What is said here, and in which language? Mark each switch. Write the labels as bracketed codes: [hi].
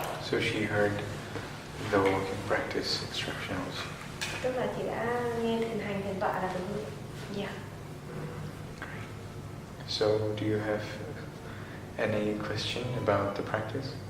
[en] So she heard the walking practice instruction also. [vi] Tức là chị đã nghe thiền hành thiền tọa là đúng. [en] Yeah. So do you have any question about the practice?